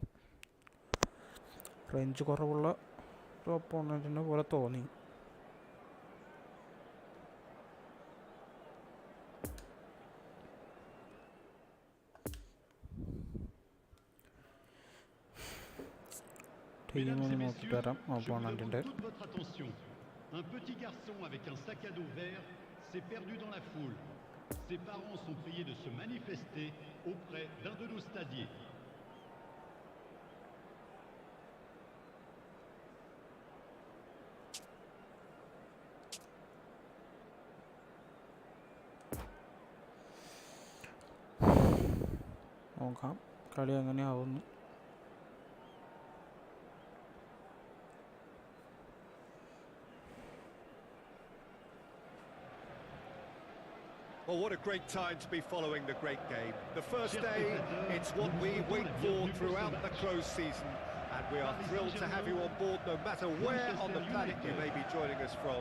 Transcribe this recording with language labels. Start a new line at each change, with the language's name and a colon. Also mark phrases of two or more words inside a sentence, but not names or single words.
Malayalam: റേഞ്ച് കുറവുള്ള ഒരു ഓപ്പോണൻറ്റിനെ പോലെ തോന്നി. ടീം ഒന്ന് നോക്കിയിട്ട് വരാം ഓപ്പോണൻറ്റിൻ്റെ.
French: Un petit garçon avec un sac à dos vert s'est perdu dans la foule. Ses parents sont priés de se manifester auprès d'un de nos stadiers.
Malayalam: നോക്കാം കളി എങ്ങനെയാവുന്നു.
English: Well, what a great time to be following the great game. The first day, it's what we wait for throughout the close season, and we are thrilled to have you on board no matter where on the planet you may be joining us from.